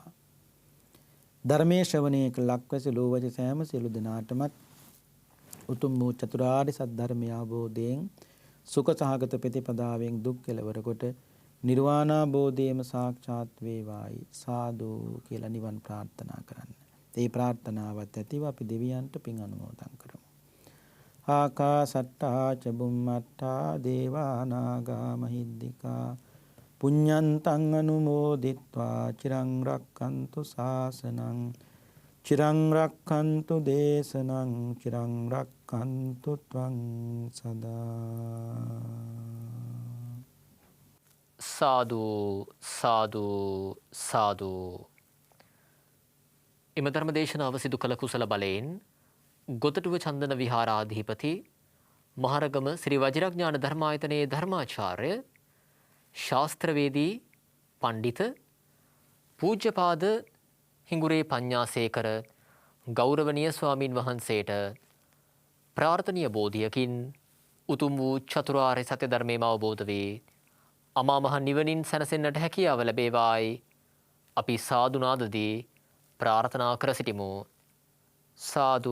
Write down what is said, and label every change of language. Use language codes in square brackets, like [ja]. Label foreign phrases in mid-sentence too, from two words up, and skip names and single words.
[si] ධර්මයේ ශ්‍රවණය කළ ලක්වැසි ලෝවැසි සෑම සියලු දෙනාටමත් උතුම් වූ චතුරාර්ය සත්‍ය ධර්මය අවබෝධයෙන් සුඛ සහගත ප්‍රතිපදාවෙන් දුක් කෙලවර කොට නිර්වාණාබෝධයම සාක්ෂාත් වේවායි සාදු කියලා නිවන් ප්‍රාර්ථනා කරන්න. ඒ ප්‍රාර්ථනාවත් ඇතිව අපි දෙවියන්ට පින් අනුමෝදන් කරමු. [pi] ආකාසට්ටා ච බුම්මට්ටා දේවා නාග මහිද්దికා පුඤ්ඤන්තං අනුමෝදිත්වා චිරං රක්ඛන්තු ශාසනං චිරං රක්ඛන්තු දේශනං චිරං රක්ඛන්තු ත්වං සදා. [si] සාදු සාදු සාදු. එම ධර්ම දේශනාව සිදු කළ කුසල බලයෙන් ගොතටුව චන්දන විහාරාධිපති මහරගම ශ්‍රී වජිරඥාන ධර්මායතනයේ ධර්මාචාර්ය ශාස්ත්‍රවේදී පණ්ඩිත පූජ්‍යපාද හිඟුරේ පඤ්ඤාසේකර ගෞරවනීය ස්වාමින් වහන්සේට ප්‍රාර්ථනීය බෝධියකින් උතුම් වූ චතුරාර්ය සත්‍ය ධර්මයම අවබෝධ වේ අමා මහ නිවනින් සැනසෙන්නට හැකියාව ලැබේවායි අපි සාදු නාදදී ප්‍රාර්ථනා කර සිටිමු.